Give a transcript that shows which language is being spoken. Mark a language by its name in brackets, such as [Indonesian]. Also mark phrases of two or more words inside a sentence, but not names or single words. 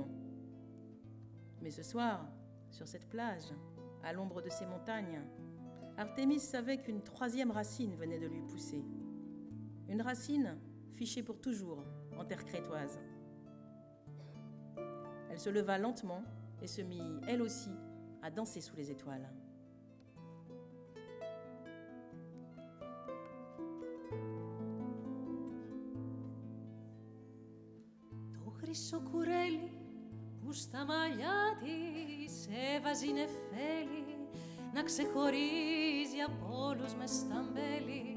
[French] Mais ce soir, sur cette plage, à l'ombre de ces montagnes, Artémis savait qu'une 3e racine venait de lui pousser. Une racine fichée pour toujours en terre crétoise. Elle se leva lentement et se mit, elle aussi, à danser sous les étoiles. [Greek] Το χρυσό κουρέλι που στα μαλλιά της έβαζε νεφέλη να ξεχωρίζει από όλους μες στα μπέλη.